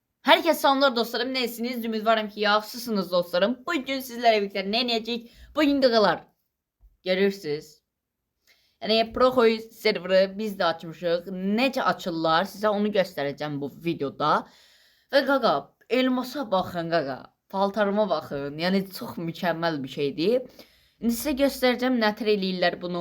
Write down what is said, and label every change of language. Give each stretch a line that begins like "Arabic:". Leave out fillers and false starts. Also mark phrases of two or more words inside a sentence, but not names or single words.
Turkish: Herkese selamlar dostlarım. Nesiniz?
Azerbaijani: Ümidvarım ki yaxşısınız dostlarım.
Turkish: Bugün sizlerle birlikte ne
Azerbaijani: edəcəyik? Bugün qaqalar görürsünüz. Yəni Proxoy serveri biz də açmışıq. Necə açırlar? Sizə onu göstərəcəm bu videoda. Və qaqa, elmasa baxın qaqa. Paltarıma baxın. Yəni çox mükəmməl bir şeydir. İndi sizə göstərəcəm nətər eləyirlər bunu.